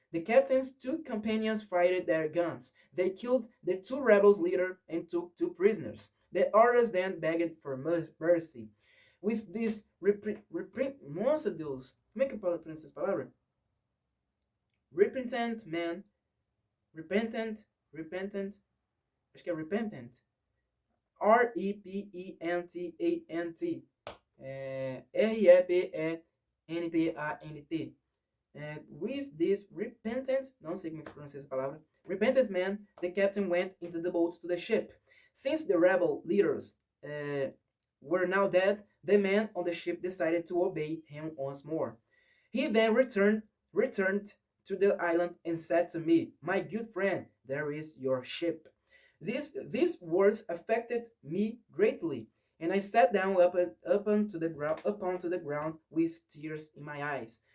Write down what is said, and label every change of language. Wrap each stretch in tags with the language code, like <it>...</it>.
<en>The captain's 2 companions fired their guns. They killed the 2 rebels leader and took 2 prisoners. The others then begged for mercy. With this</en> <pt>Nossa, Deus, como é que eu falo essa palavra?</pt> <en>Repentant man, repentant</en> <pt>Repentant, acho que é repentant. R-E-P-E-N-T-A-N-T. R-E-P-E-N-T-A-N-T.</pt> <en>And with this repentant,</en> <pt>não sei como é que se pronuncia essa palavra,</pt> <en>repentant man, the captain went into the boat to the ship. Since the rebel leaders were now dead, the man on the ship decided to obey him once more. He then returned to the island and said to me, "My good friend, there is your ship." These words affected me greatly, and I sat down up onto the ground with tears in my eyes.</en>